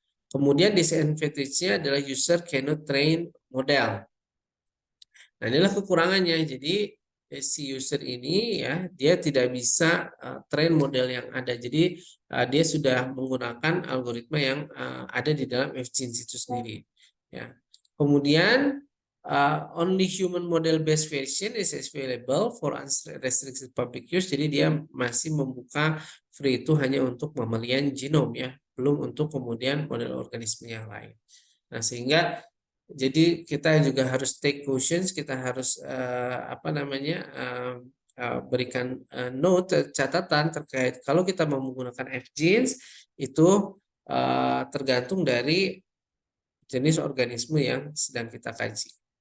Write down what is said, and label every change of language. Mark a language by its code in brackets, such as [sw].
[id] Kemudian disadvantage-nya adalah [en] user cannot train model. [id] Nah, inilah kekurangannya. Jadi si user ini ya dia tidak bisa train model yang ada. Jadi dia sudah menggunakan algoritma yang ada di dalam F-genes itu sendiri. Ya. [en] Kemudian only human model based version is available for unrestricted public use. [id] Jadi dia masih membuka free itu hanya untuk mammalian genom ya, belum untuk kemudian model organisme yang lain. Nah, sehingga jadi kita juga harus [en] take cautions, [id] kita harus apa namanya berikan note catatan terkait kalau kita mau menggunakan F-genes itu tergantung dari jenis organisme yang sedang kita kaji.